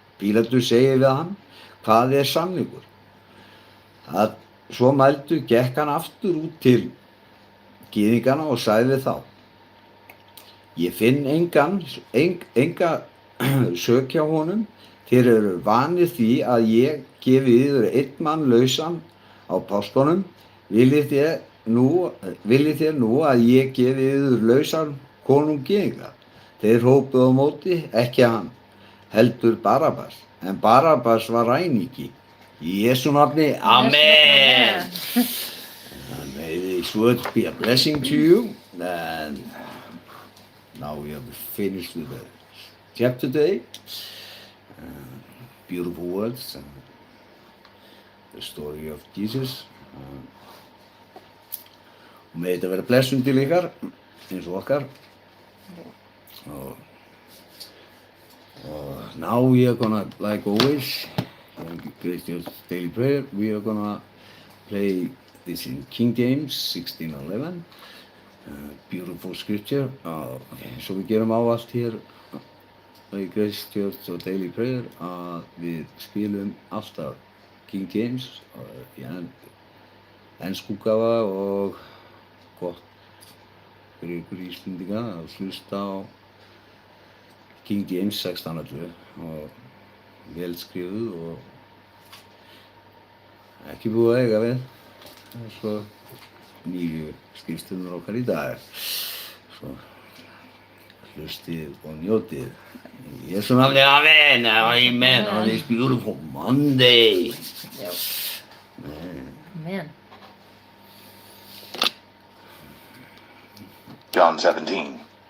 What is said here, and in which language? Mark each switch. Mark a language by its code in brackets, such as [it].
[is] Pílatus segir við hann, hvað er sannleikur? Svo mæltu gekk hann aftur út til gyðingana og sagði þá, ég finn enga sök hjá honum, þeir eru vanir því að ég gefi yður einn mann lausan á páskunum, viljið þér nú að ég gefi yður lausan konung gyðinga? Þeir hrópuðu á móti, ekki hann, heldur Barabbas, en Barabbas var ræningi. Í Jesú nafni, amen. [en] And may these words be a blessing to you. And now we have finished with the chapter today. Beautiful words. The story of Jesus. [is] Og með þetta vera blessun til ykkar, eins og okkar. [en] Now we are gonna, like always, Christian's Daily Prayer, we are gonna play this in King James 16:11. Beautiful scripture. [is] Svo við gerum ávallt hér í Christian's Daily Prayer að við spilum alltaf King James í enskuútgáfa og gott fyrir ykkur Íslendinga að hlusta á King James 16:11 og vel skrifuð og ekki búið að eiga við. Svo nýju skrifstöðunar okkar í dag. Svo hlustið og njótið. Í Jesú nafni, amen, amen, [en] on this beautiful Monday. Yep. Amen. John 17.